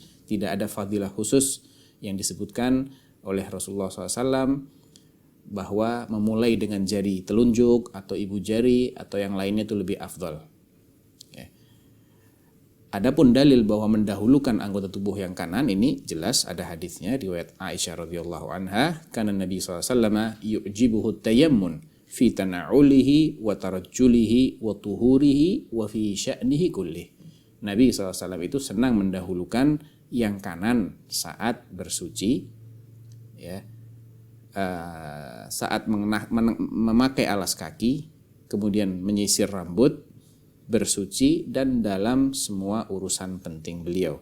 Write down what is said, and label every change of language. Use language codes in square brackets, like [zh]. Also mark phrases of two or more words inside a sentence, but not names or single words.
[id] Tidak ada fadilah khusus yang disebutkan oleh Rasulullah SAW bahwa memulai dengan jari telunjuk atau ibu jari atau yang lainnya itu lebih afdal. Adapun dalil bahwa mendahulukan anggota tubuh yang kanan ini jelas ada hadisnya, riwayat Aisyah [ar] رضي الله عنها, [id] karena Nabi SAW [ar] يعجبه التيمن في تنعله وترجله وطهوره وفي شأنه كله. [id] Nabi SAW itu senang mendahulukan yang kanan saat bersuci, ya, saat memakai alas kaki, kemudian menyisir rambut, bersuci, dan dalam semua urusan penting beliau.